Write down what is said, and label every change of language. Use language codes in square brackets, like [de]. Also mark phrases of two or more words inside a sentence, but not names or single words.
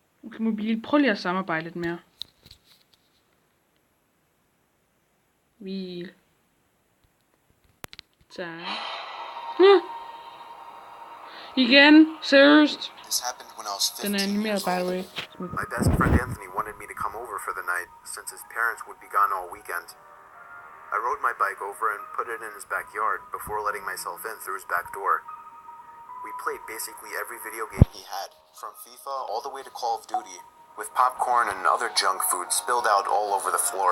[da] Okay, mobil. Prøv lige at samarbejde lidt mere. Hvil. Tak. Igen. Seriøst. [en] This happened when I was 15 [da] Den er animeret, [en] years by the old. way. My best friend Anthony wanted me to come over for the night since his parents would be gone all weekend. I rode my bike over and put it in his backyard before letting myself in through his back door. We played basically every video game he had, from FIFA all the way to Call of Duty, with popcorn and other junk food spilled out all over the floor.